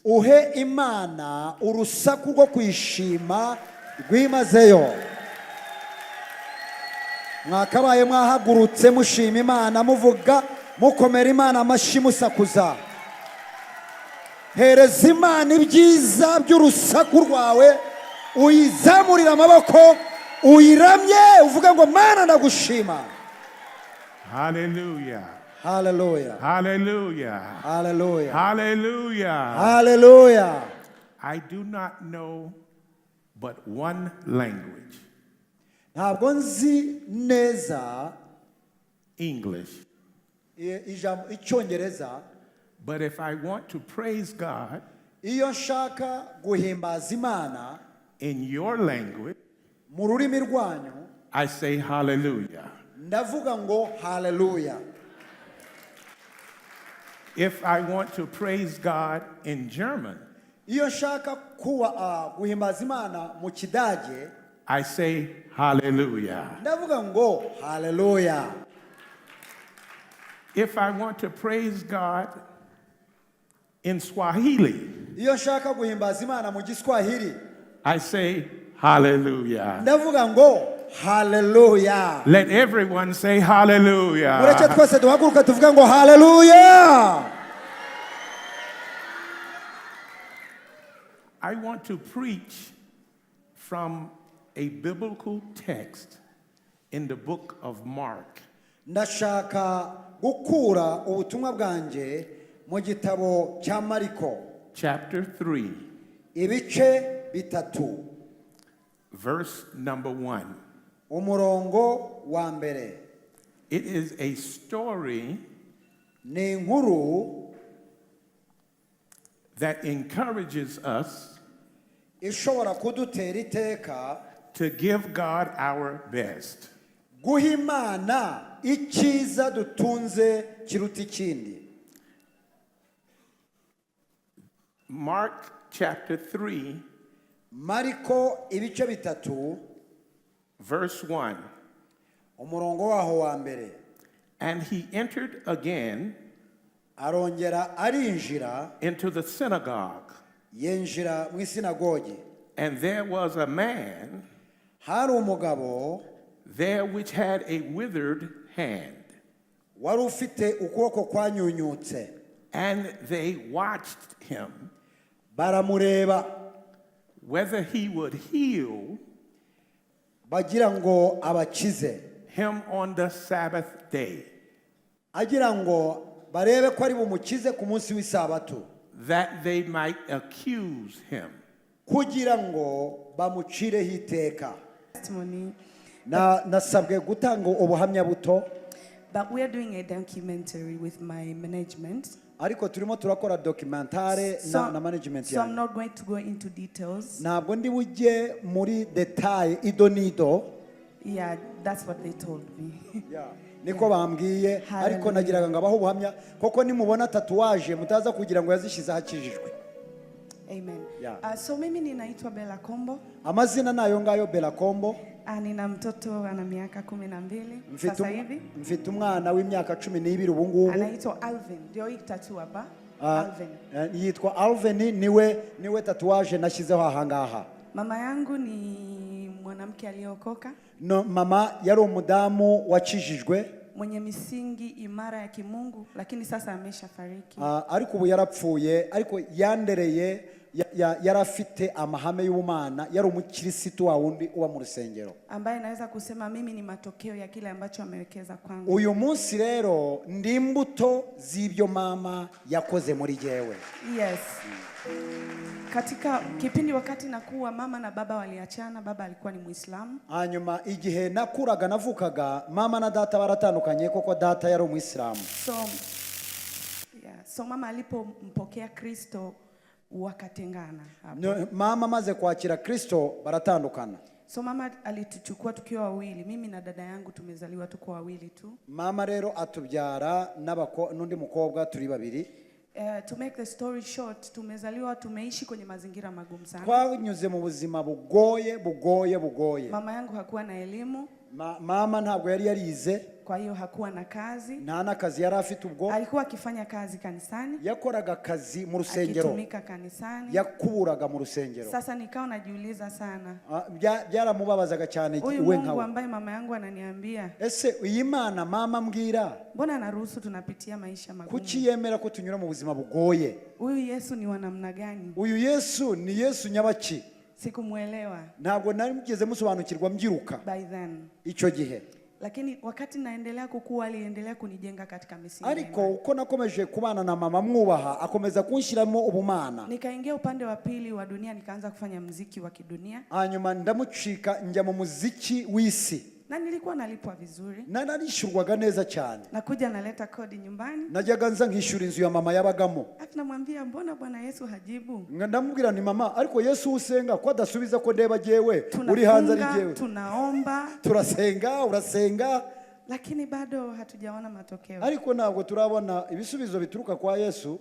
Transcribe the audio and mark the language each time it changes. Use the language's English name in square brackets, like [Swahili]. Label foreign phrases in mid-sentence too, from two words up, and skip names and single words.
[Kinyarwanda] uhe Imana urusaku rwo kwishima rwimazeyo. Mwakabaye mwahagurutse mushima Imana, muvuga mukomera Imana amashyi musakuza. Hereza Imana ibyiza by'urusaku rwawe, uyizamurira amaboko, uyiramye, uvuga ngo Mana ndagushima. Hallelujah. Hallelujah. Hallelujah. Hallelujah. Hallelujah. Hallelujah. [English] I do not know but one language, [Kinyarwanda] Ntabwo nzi neza [English] English. [Kinyarwanda] ijambo Icyongereza, [English] But if I want to praise God [Kinyarwanda] iyo nshaka guhimbaza Imana [English] in your language, [Kinyarwanda] mu rurimi rwanyu, [English] I say hallelujah. [Kinyarwanda] ndavuga ngo hallelujah. [English] If I want to praise God in German, [Kinyarwanda] Iyo nshaka guhimbaza Imana mu Kidage, [English] I say hallelujah. [Kinyarwanda] ndavuga ngo hallelujah. [English] If I want to praise God in Swahili, [Kinyarwanda] Iyo nshaka guhimbaza Imana mu Giswahili, [English] I say hallelujah. [Kinyarwanda] ndavuga ngo hallelujah. [English] Let everyone say hallelujah. [Kinyarwanda] Mureke twese duhaguruka tuvuga ngo hallelujah. [English] I want to preach from a biblical text in the book of Mark. [Kinyarwanda] Ndashaka gukura ubutumwa bwanje mu gitabo cya Mariko, [English] Chapter 3, [Kinyarwanda] ibice 3, [English] verse number 1. [Kinyarwanda] umurongo wa mbere. [English] It is a story [Kinyarwanda] Ni inkuru [English] that encourages us [Kinyarwanda] ishobora kudutera iteka [English] to give God our best. [Kinyarwanda] guha Imana icyiza dutunze kiruta ikindi. [English] Mark chapter 3, [Kinyarwanda] Mariko ibice 3, [English] verse 1. [Kinyarwanda] umurongo waho wa mbere. [English] And he entered again [Kinyarwanda] Arongera arinjira, [English] into the synagogue, [Kinyarwanda] yinjira mu isinagogi. [English] and there was a man [Kinyarwanda] Hari umugabo [English] there which had a withered hand. [Kinyarwanda] wari ufite ukuboko kwanyunyutse. [English] And they watched him [Kinyarwanda] Baramureba [English] whether he would heal [Kinyarwanda] bagira ngo abakize, [English] him on the Sabbath day, [Kinyarwanda] agira ngo barebe ko ari bumukize ku munsi w'isabato, [English] that they might accuse him. [Kinyarwanda] kugira ngo bamucireho iteka. [English] Testimony, [Kinyarwanda] Nasabwe gutanga ubuhamya buto, [English] but we are doing a documentary with my management. [Kinyarwanda] ariko turimo turakora documentary na management [English] So I'm [Kinyarwanda] yanyu. [English] not going to go into details. [Kinyarwanda] Ntabwo ndi bujye muri detail idonido. [English] Yeah, that's what they told me. [Kinyarwanda] Niko bambwiye, ariko nagiraga ngo abaho ubuhamya koko nimubona tatuwaje mutaza kugira ngo yazishize hakijijwe. Amen. Yeah. [Swahili] So mimi ninaitwa Bella Kombo. [Kinyarwanda] Amazina nayo ngayo Bella Kombo. [Swahili] Nina mtoto ana miaka 12 sasa hivi. [Kinyarwanda] Mfite umwana w'imyaka 12 ubu ngubu. [Swahili] Anaitwa Alvin. Ndio hii tattoo hapa. Alvin. [Kinyarwanda] Yitwa Alvin, niwe tatuwaje nashyizeho ahangaha. [Swahili] Mama yangu ni mwanamke aliyeokoka. [Kinyarwanda] No, mama yari umudamu wakijijwe, [Swahili] mwenye misingi imara ya kimungu, lakini sasa ameshafariki. [Kinyarwanda] Ariko ubu yarapfuye, ariko yandereye yarafite amahame y'ubumana, yari umukirisitu wa wundi uba mu rusengero, [Swahili] ambaye naweza kusema mimi ni matokeo ya kile ambacho amewekeza kwangu. [Kinyarwanda] Uyu munsi rero ndi imbuto z'ibyo mama yakoze muri jewe. Yes. [Swahili] Katika kipindi wakati nakuwa mama na baba waliachana, baba alikuwa ni Muislamu. [Kinyarwanda] Hanyuma igihe nakuraga navukaga mama na data baratandukanye koko data yari Umuislamu. [Swahili] So mama alipompokea Kristo wakatengana hapo. [Kinyarwanda] No, mama maze kwakira Kristo baratandukana. [Swahili] So mama alituchukua tukiwa wawili, mimi na dada yangu tumezaliwa tuko wawili tu. [Kinyarwanda] Mama rero atubyara n'undi mukobwa turi babiri. [English] To make the story short, [Swahili] tumezaliwa tumeishi kwenye mazingira magumu sana. [Kinyarwanda] Twanyuze mu buzima bugoye. [Swahili] Mama yangu hakuwa na elimu. [Kinyarwanda] Mama ntabwo yari yarize, [Swahili] kwa hiyo hakuwa na kazi. [Kinyarwanda] nta n'akazi yari afite ubwo. [Swahili] Alikuwa akifanya kazi kanisani, yakoraga akazi mu rusengero, akitumika kanisani, [Kinyarwanda] yakuburaga mu rusengero. [Swahili] Sasa nikawa najiuliza sana, [Kinyarwanda] byaramubabazaga cyane we nkawe. [Swahili] Mungu ambaye mama yangu ananiambia, [Kinyarwanda] ese iyi Mana mama mbwira, [Swahili] mbona anaruhusu tunapitia maisha magumu? [Kinyarwanda] kuki yemera ko tunyura mu buzima bugoye? [Swahili] Huyu Yesu ni wa namna gani? [Kinyarwanda] Uyu Yesu ni Yesu nyabaki? [Swahili] Sikumuelewa [Kinyarwanda] ntabwo narigeze musobanukirwa mbyiruka [English] by then. [Kinyarwanda] icyo gihe. [Swahili] Lakini wakati naendelea kukua, aliendelea kunijenga katika misingi. [Kinyarwanda] Ariko uko nakomeje kubana na mama mwubaha, akomeza kunshiramo ubumana. [Swahili] Nikaingia upande wa pili wa dunia, nikaanza kufanya muziki wa kidunia. [Kinyarwanda] Hanyuma ndamucika njya mu muziki w'isi. [Swahili] Na nilikuwa nalipwa vizuri. [Kinyarwanda] Na narishurwaga neza cyane. [Swahili] Nakuja naleta kodi nyumbani. [Kinyarwanda] Najyaga nza nkishura inzu ya mama yabagamo. [Swahili] Ati namwambia mbona Bwana Yesu hajibu? [Kinyarwanda] Ndamubwira ni mama, ariko Yesu usenga ko adasubiza ko ndeba jewe uri hanze ari jewe. [Swahili] Tunaomba, [Kinyarwanda] turasenga, urasenga, [Swahili] lakini bado hatujaona matokeo. [Kinyarwanda] Ariko ntabwo turabona ibisubizo bituruka kwa Yesu.